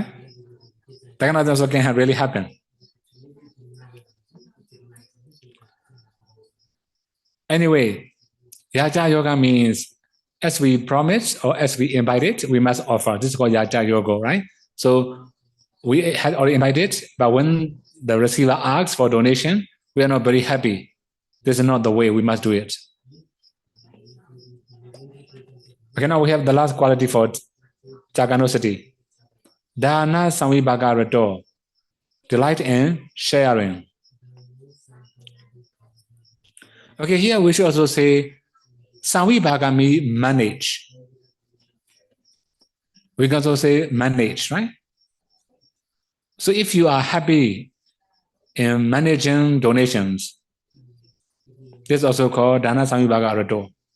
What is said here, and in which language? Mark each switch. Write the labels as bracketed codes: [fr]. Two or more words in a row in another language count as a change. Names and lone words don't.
[en] That kind of also can really happen. Anyway, Yacayoga means as we promise or as we invited, we must offer. This is called Yacayogo, right? So we had already invited, but when the receiver asks for donation, we are not very happy. This is not the way we must do it. Okay, now we have the last quality for Cāgānussati. [pi] Dāna samvibhāga rato, [en] delight in sharing. Okay, here we should also say samvibhāga means manage. We can also say manage, right? So if you are happy in managing donations, this is also called [pi] Dāna samvibhāga rato.